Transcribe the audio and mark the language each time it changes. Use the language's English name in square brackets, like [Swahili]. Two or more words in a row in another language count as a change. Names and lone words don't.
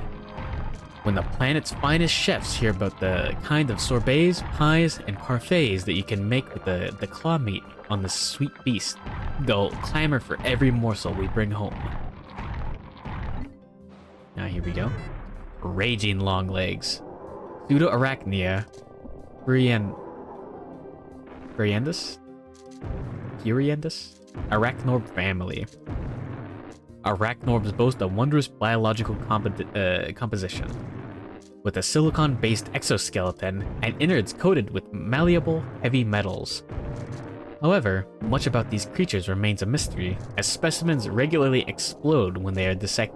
[English] When the planet's finest chefs hear about the kind of sorbets, pies, and parfaits that you can make with the claw meat on this sweet beast, they'll clamor for every morsel we bring home. Now here we go. Raging long legs. Pseudoarachnia. Furiendus? Arachnorb Family. Arachnorbs boast a wondrous biological composition, with a silicon-based exoskeleton and innards coated with malleable, heavy metals. However, much about these creatures remains a mystery, as specimens regularly explode when they are dissected.